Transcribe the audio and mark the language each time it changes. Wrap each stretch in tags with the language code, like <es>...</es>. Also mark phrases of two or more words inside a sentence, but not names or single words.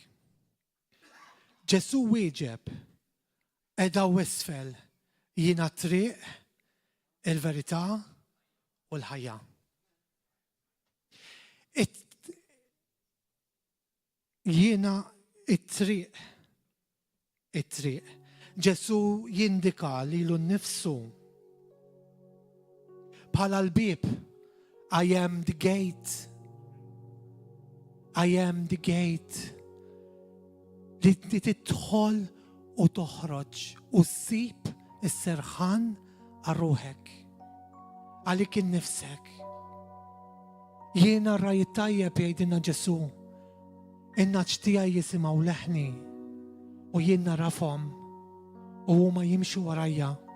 <mt>Ġesu wieġeb qiegħda isfel jiena t-triq, il-verità u l-ħajja. Jiena it-triq. Ġesu jindika lilu nnifsu bħala l-bieb.</mt> <en>I am the gate. I am the gate.</en> <mt>Li tidħol u toħroġ u ssib is-serħan għal-ruħek. Għalik innifsek. Jiena rajt tajjeb jgħidilna Ġesu. In-naċ tiegħi jisimgħu leħni u jien narafhom u huma jimxu warajja.</mt>